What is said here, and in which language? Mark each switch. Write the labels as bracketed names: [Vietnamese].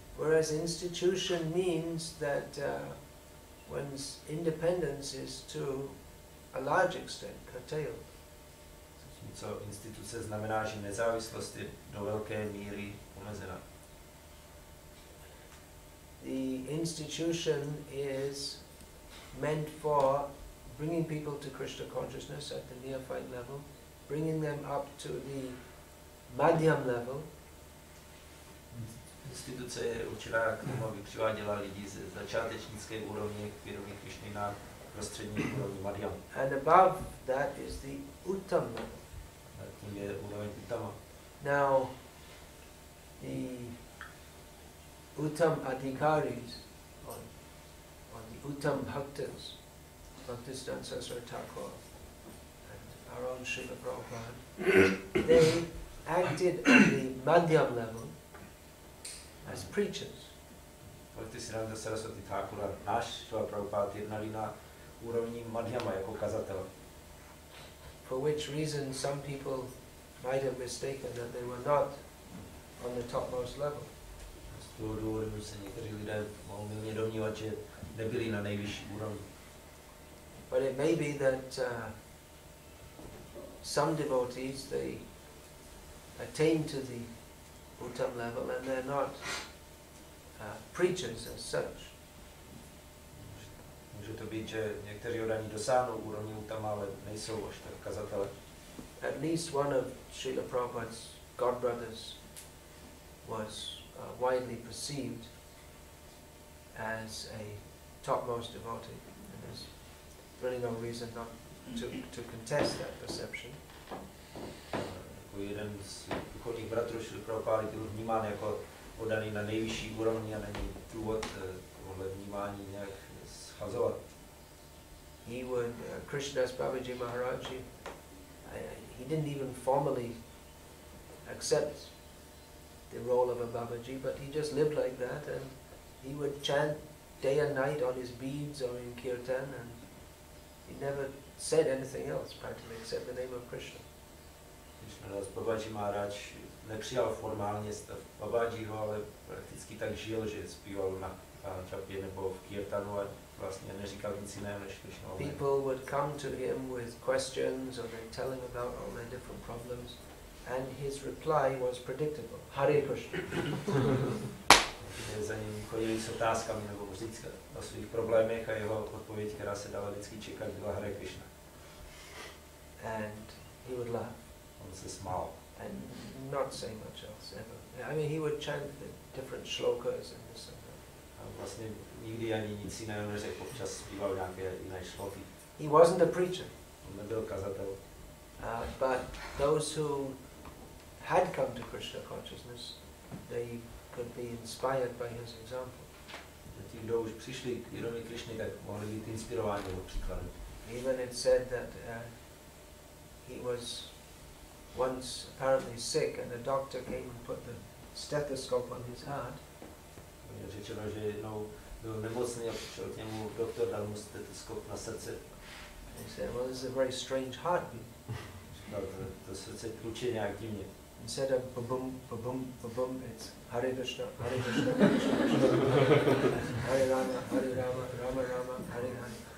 [English] Whereas institution means that one's independence is to a large extent curtailed. [Czech] Co instituce znamená, že nezávislost je do velké míry omezená. [English] The institution is meant for bringing people to Krishna consciousness at the neophyte level, bringing them up to the madhyam level. [Czech] Instituce je určená k tomu, aby přiváděla lidi ze začátečnické úrovně k vědomí Krishny na prostřední úrovni madhyam. [English] And above that is the uttam level. [Czech] A tím je úroveň uttama. [English] Now, the uttam adhikaris, or the uttam bhaktas, Bhaktisiddhanta Saraswati Thakur and our own Srila Prabhupada, they acted on the madhyam level as preachers. [Czech] Bhaktisiddhanta Saraswati Thakur a náš Srila Prabhupada jednali na úrovní madhyama jako kazatel. [English] For which reason some people might have mistaken that they were not on the topmost level. [Czech] Z toho důvodu se někteří lidé mohou mylně domnívat, že nebyli na nejvyšší úrovni. [English] But it may be that some devotees, they attain to the uttam level and they're not preachers as such. [Czech] Může to být, že někteří oddaní dosáhnou úrovni uttama, ale nejsou až tak kazatele. [English] At least one of Srila Prabhupada's godbrothers was widely perceived as a topmost devotee. And there's really no reason not to contest that perception. [Czech] Jeden z duchovních bratrů Šrily Prabhupády byl vnímán jako oddaný na nejvyšší úrovni a není důvod tohle vnímání nějak schazovat. [English] He would, Krishnadas Babaji Maharaj, he didn't even formally accept the role of a Babaji, but he just lived like that, and he would chant day and night on his beads or in kirtan, and he never said anything else practically except the name of Krishna. [Czech] Krishnadas Babaji Maharaj nepřijal formálně stav Babajiho, ale prakticky tak žil, že zpíval na čapě nebo v kirtanu a vlastně neříkal nic jiného než Krishna. [English] People would come to him with questions or they'd tell him about all their different problems, and his reply was predictable. Hare Krishna. [Czech] Za ním chodili s otázkami nebo říct o svých problémech a jeho odpověď, která se dala vždycky čekat, byla Hare Krishna. [English] And he would laugh. [Czech] On se smál. [English] And not say much else ever. I mean, he would chant the different shlokas and this and that. [Czech] A vlastně nikdy ani nic jiného neřekl, občas zpíval nějaké jiné šloky. [English] He wasn't a preacher. [Czech] On nebyl kazatel. [English] But those who had come to Krishna consciousness, they could be inspired by his example. [Czech] Ti, kdo už přišli k vědomí Krishny, tak mohli být inspirováni jeho příkladem. [English] Even it said that he was once apparently sick and a doctor came and put the stethoscope on his heart. [Czech] Je řečeno, že jednou byl nemocný a přišel k němu doktor, dal mu stetoskop na srdce. [English] He said, well, this is a very strange heartbeat. [Czech] Říkal, to srdce tluče nějak divně. [English] Instead of ba-boom, ba-boom, ba-boom, it's Hare Krishna, Hare Krishna, Krishna Krishna, Hare Rama, Rama Rama, Hare Hare.